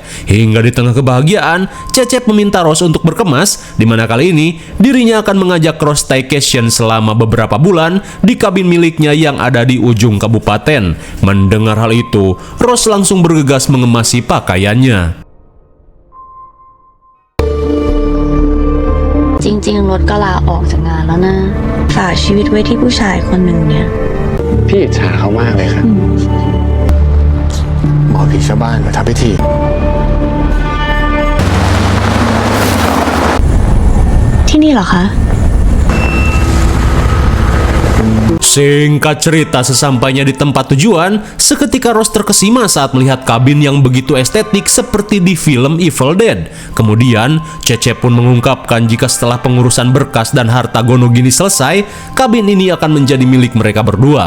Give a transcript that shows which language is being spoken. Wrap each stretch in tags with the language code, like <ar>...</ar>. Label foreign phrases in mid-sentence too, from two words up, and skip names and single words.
<id>Hingga di tengah kebahagiaan, Cecep meminta Rose untuk berkemas, di mana kali ini dirinya akan mengajak Rose staycation selama beberapa bulan di kabin miliknya yang ada di ujung kabupaten. Mendengar hal itu, Rose langsung bergegas mengemasi pakaiannya.</id> <th>จริงๆรถก็ลาออกจากงานแล้วนะฝากชีวิตไว้ที่ผู้ชายคนหนึ่งเนี่ย พี่อิจฉาเขามากเลยครับหมอผีชาวบ้านมาทำพิธี ที่นี่เหรอคะ</th> <id>Singkat cerita, sesampainya di tempat tujuan, seketika Rose terkesima saat melihat kabin yang begitu estetik seperti di film Evil Dead. Kemudian, Cecep pun mengungkapkan jika setelah pengurusan berkas dan harta gono gini selesai, kabin ini akan menjadi milik mereka berdua.</id>